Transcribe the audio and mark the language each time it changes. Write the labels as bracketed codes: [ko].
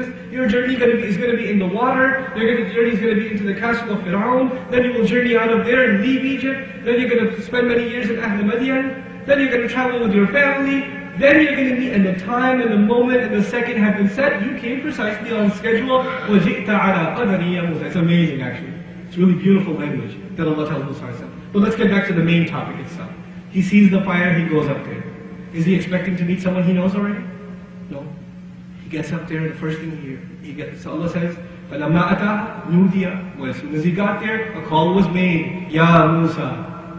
[en] Your journey is going to be in the water, your journey is going to be into the castle of Fir'aun, then you will journey out of there and leave Egypt, then you're going to spend many years in Ahl Madian, then you're going to travel with your family, then you're going to meet, and the time and the moment and the second have been set. You came precisely on schedule. [ar] وَجِئْتَ عَلَىٰ قَدَرِي يَا مُوسَى. [en] It's amazing actually. It's really beautiful language that Allah tells Musa. But let's get back to the main topic itself. He sees the fire, he goes up there. Is he expecting to meet someone he knows already? No. He gets up there and the first thing he gets, so Allah says, [ar] فَلَمَّا أَتَاهَا نُودِيَ. [en] Well, as soon as he got there, a call was made, "Ya Musa."